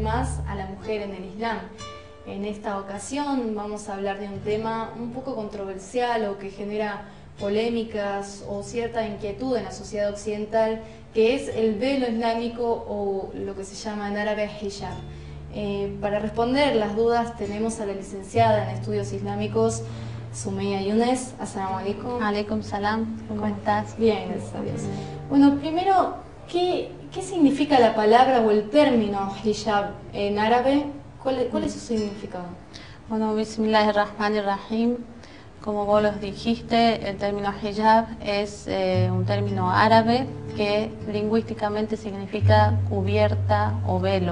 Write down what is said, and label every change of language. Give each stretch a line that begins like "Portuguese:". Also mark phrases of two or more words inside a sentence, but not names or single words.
Spanish: más a la mujer en el Islam. En esta ocasión vamos a hablar de un tema un poco controversial o que genera polémicas o cierta inquietud en la sociedad occidental, que es el velo islámico o lo que se llama en árabe hijab. Para responder las dudas tenemos a la licenciada en Estudios Islámicos, Sumaya Younes.
Arabic: السلام عليكم. عليكم السلام,
Spanish: ¿cómo estás? Bien, gracias a Dios. Bueno, primero, ¿qué significa la palabra o el término hijab en árabe? ¿Cuál es su significado? Bueno, Bismillahirrahmanirrahim. Como vos los dijiste, el término hijab es un término árabe que lingüísticamente significa cubierta o velo.